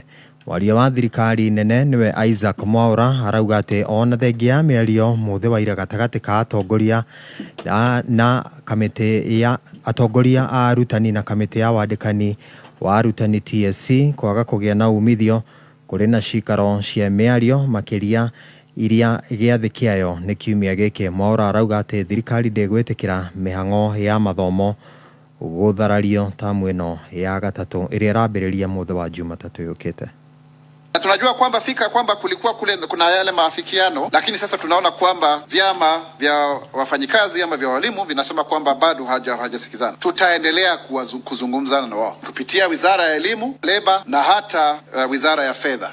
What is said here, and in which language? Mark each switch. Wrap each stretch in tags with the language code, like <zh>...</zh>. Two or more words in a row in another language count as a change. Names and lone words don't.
<ki>Waria wa thirikari nene niwe Isaac Mwaura arauga atĩ ona thengia ya mĩario mũthĩ wa ira gatagatĩ ka atongoria na kamĩtĩ ya atongoria a arutani na kamĩtĩ ya wandĩkani wa arutani TSC kwaga kũgĩa na umithio kũrĩ na cikaro cia mĩario makĩria iria gĩathĩ kĩayo nĩ kiumia gĩkĩ. Mwaura arauga atĩ thirikari ndĩgwĩtĩkĩra mĩhang'o ya mathomo gũtharario tamu ĩno ya gatatũ ĩrĩa ĩrambĩrĩria mũthĩ wa Jumatatũ yũkĩte.</ki> <sw>Tunajua kwamba kulikuwa kuna yale maafikiano, lakini sasa tunaona kwamba vyama vya wafanyikazi ama vya walimu vinasema kwamba bado hawajasikizana. Tutaendelea kuzungumzana na wao kupitia Wizara ya Elimu, Leba na hata Wizara ya Fedha.</sw>